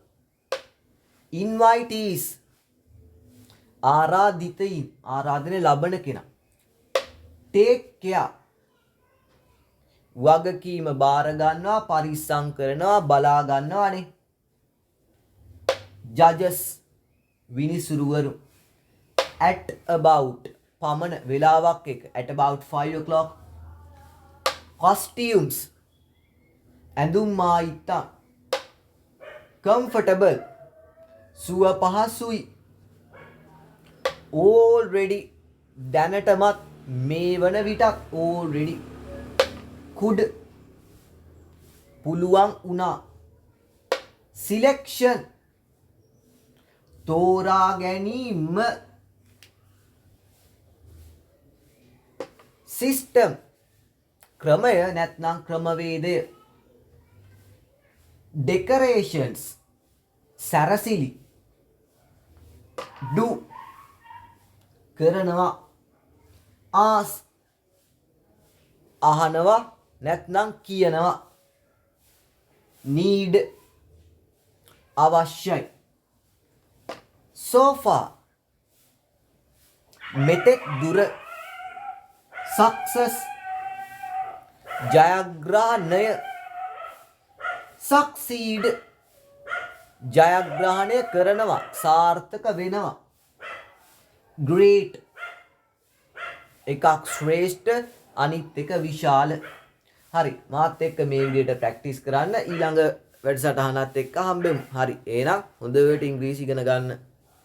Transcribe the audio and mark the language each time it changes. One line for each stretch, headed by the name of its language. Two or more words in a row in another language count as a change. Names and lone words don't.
Sinhala: invitees ආරාධිතයින් ආරාධනය ලබන කෙනා.
English: take care
Sinhala: වගකීම බාර ගන්නවා පරිස්සම් කරනවා බලා ගන්නවානේ. judges විනිසුරුවරු.
English: at about
Sinhala: පමණ වේලාවක් එක.
English: at about 5 o'clock. costumes
Sinhala: ඇඳුම් මායිත්තම්. comfortable සුව පහසුයි. already දැනටමත් මේ වන විටත්
English: already could
Sinhala: පුළුවන් වුණා selection තෝරා ගැනීම system ක්‍රමය නැත්නම් ක්‍රමවේදය decorations සැරසිලි do කරනවා ask අහනවා නැත්නම් කියනවා need අවශ්‍යයි
English: so far
Sinhala: මෙතෙක් දුර success ජයග්‍රහණය succeed ජයග්‍රහණය කරනවා සාර්ථක වෙනවා great එකක් ශ්‍රේෂ්ඨ අනිත් එක විශාල හරි මාත් එක්ක මේ විදිහට ප්‍රැක්ටිස් කරන්න ඊළඟ වැඩසටහනත් එක්ක හම්බෙමු හරි එහෙනම් හොඳට ඉංග්‍රීසි ඉගෙන ගන්න